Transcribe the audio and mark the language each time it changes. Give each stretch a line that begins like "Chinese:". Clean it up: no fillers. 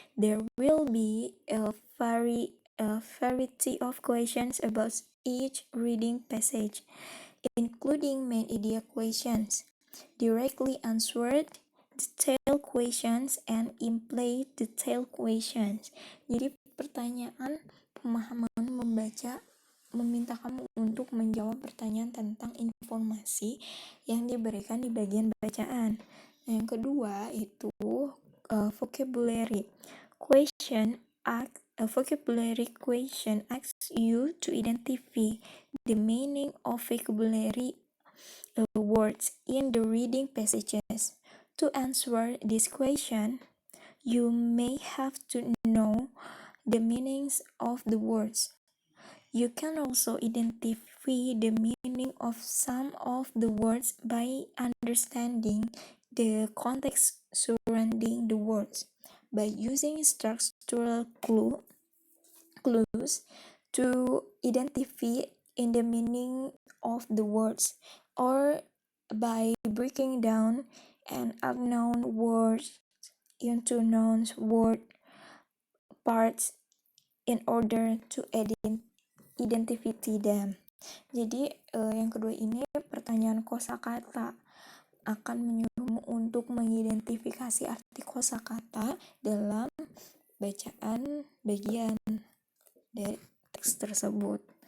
English: There will be a variety of questions about each reading passage, including main idea questions, directly answered, detailed questions, and implied detailed questions.
Indonesian: Jadi pertanyaan pemahaman membaca meminta kamu untuk menjawab pertanyaan tentang informasi yang diberikan di bagian bacaan. Yang kedua itu vocabulary question.
English: A vocabulary question asks you to identify the meaning of vocabulary words in the reading passages. To answer this question, you may have to know the meanings of the words. You can also identify the meaning of some of the words by understanding the context surrounding the words, by using structural clues to identify in the meaning of the words, or by breaking down an unknown word into known word parts in order to identify them.
Indonesian: Jadi yang kedua ini pertanyaan kosakata akan menyuruhmu untuk mengidentifikasi arti kosakata dalam bacaan bagian dari teks tersebut.